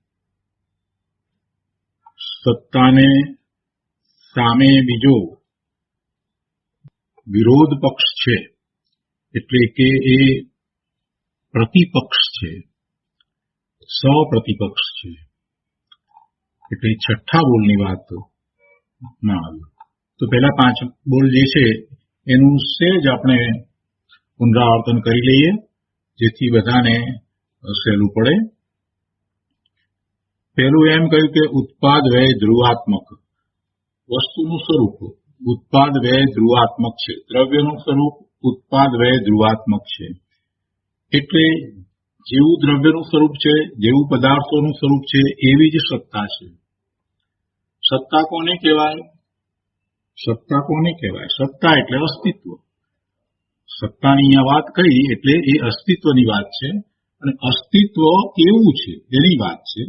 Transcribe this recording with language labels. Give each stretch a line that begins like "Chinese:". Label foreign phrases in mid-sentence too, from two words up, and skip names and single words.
Gujarati: સત્તાને સામે બીજો વિરોધ પક્ષ છે એટલે કે એ પ્રતિપક્ષ છે, પ્રતિપક્ષ છે। એટલે 6ઠા બોલની વાત માં આવી। તો પહેલા 5 બોલ જે છે એનું સહેજ આપણે પુનરાવર્તન કરી લઈએ જેથી બધાને સહેલું પડે। પહેલું એમ कह્યું કે ઉત્પાદ વ્યય ધ્રુવાત્મક वस्तुનું સ્વરૂપ ઉત્પાદ વ્યય ધ્રુવાત્મક છે। દ્રવ્યનું સ્વરૂપ ઉત્પાદ વ્યય ધ્રુવાત્મક છે। એટલે જેવું દ્રવ્યનું સ્વરૂપ છે, જેવું પદાર્થોનું સ્વરૂપ છે, એવી જ સત્તા છે। સત્તા કોને કહેવાય? સત્તા કોને કહેવાય? સત્તા એટલે અસ્તિત્વ। સત્તાની અહીંયા વાત કરી એટલે એ અસ્તિત્વની વાત છે અને અસ્તિત્વ કેવું છે એની વાત છે।